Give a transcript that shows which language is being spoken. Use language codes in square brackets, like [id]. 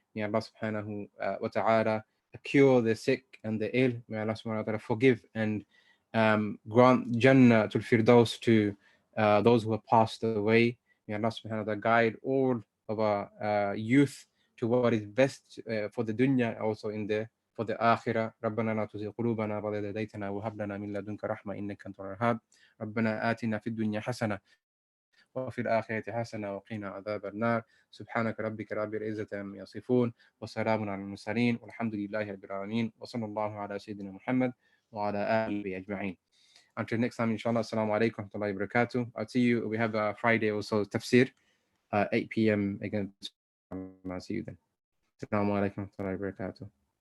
[en] May Allah subhanahu wa ta'ala cure the sick and the ill. May Allah subhanahu wa ta'ala forgive and grant Jannah to Firdaus to those who have passed away. May Allah subhanahu wa ta'ala guide all of our youth to what is best for the dunya, also in the for the akhirah. [ar] ربنا لا تزغ قلوبنا بعد إذ هديتنا وهب لنا من لدنك رحمة إنك أنت الوهاب. ربنا آتنا في الدنيا حسنة وفي الآخرة حسنة وقنا عذاب النار. سبحانك ربك رب العزة عما يصفون وسلام على المرسلين والحمد لله رب العالمين وصلى الله على سيدنا محمد وعلى آله أجمعين. [en] Until next time, inshallah. Assalamu alaikum wa rahmatullahi wa barakatuh. I'll see you. We have a Friday also tafsir, 8 p.m. again. I'll see you then. Assalamu alaikum wa rahmatullahi wa barakatuh.